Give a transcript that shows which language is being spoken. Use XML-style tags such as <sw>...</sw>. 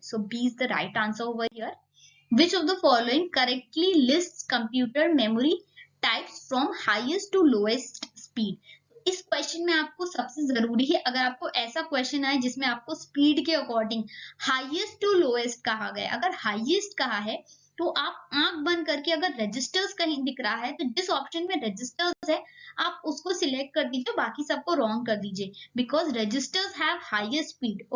<en>So B is the right answer over here. Which of the following correctly lists computer memory types from highest to lowest speed?</en> <hi>इस question में आपको सबसे जरूरी है, अगर आपको ऐसा क्वेश्चन आए जिसमें आपको स्पीड के अकॉर्डिंग हाईएस्ट टू लोएस्ट कहा गया, अगर हाईएस्ट कहा है तो आप आंख बंद करके, अगर रजिस्टर्स कहीं दिख रहा है तो जिस ऑप्शन में रजिस्टर्स है आप उसको सिलेक्ट कर दीजिए, बाकी सबको रॉन्ग कर दीजिए,</hi> <en>Because registers have highest speed.</en>